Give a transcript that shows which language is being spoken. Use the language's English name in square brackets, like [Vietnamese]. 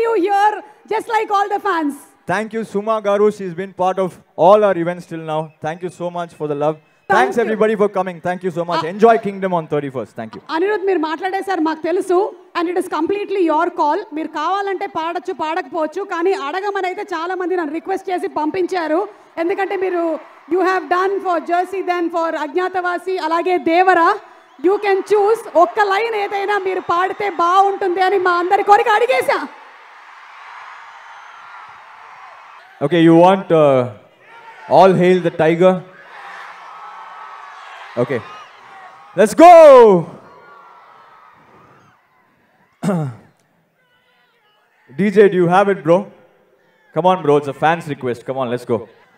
[English] here, just like all the fans. Thank you, Suma Garu. She's been part of all our events till now. Thank you so much for the love. Thanks everybody for coming. Thank you so much. Enjoy Kingdom on 31st. Thank you. Anirudh, [Telugu] మీరు మాట్లాడేశారు మాకు తెలుసు, [English] and it is completely your call. [Telugu] మీరు కావాలంటే పాడొచ్చు, పాడకపోవచ్చు, కానీ అడగమని అయితే చాలా మంది నన్ను రిక్వెస్ట్ చేసి పంపించారు. ఎందుకంటే మీరు [English] you have done for Jersey, then for Agnyaathavaasi, అలాగే Devara. You can choose. [Telugu] ఒక్క లైన్ ఏదైనా మీరు పాడితే బాగుంటుంది అని మా అందరి కోరిక అడిగేశా. [English] Okay, you want All Hail the Tiger? Okay, let's go. DJ, do you have it, bro? Come on, bro, it's a fan's request. Come on, let's go.